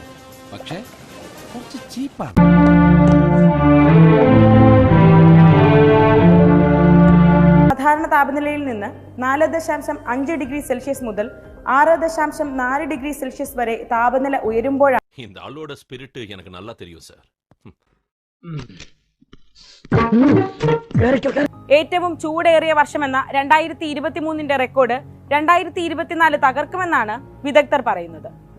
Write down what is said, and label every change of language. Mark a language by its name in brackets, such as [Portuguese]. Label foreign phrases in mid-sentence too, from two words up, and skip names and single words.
[Malayalam] പക്ഷേ കുറച്ച് ചീപ്പാണ്. സാധാരണ താപനിലയിൽ നിന്ന് 4.5 ഡിഗ്രി സെൽഷ്യസ് മുതൽ 6.4 ഡിഗ്രി സെൽഷ്യസ് വരെ താപനില ഉയരുമ്പോഴാണ് [Tamil] இந்த ஆளோட ஸ்பிரிட் எனக்கு நல்லா தெரியும் சார். [Malayalam] ഏറ്റവും ചൂടേറിയ വർഷമെന്ന 2023 റെക്കോർഡ് 2024 തകർക്കുമെന്നാണ് വിദഗ്ധർ പറയുന്നത്.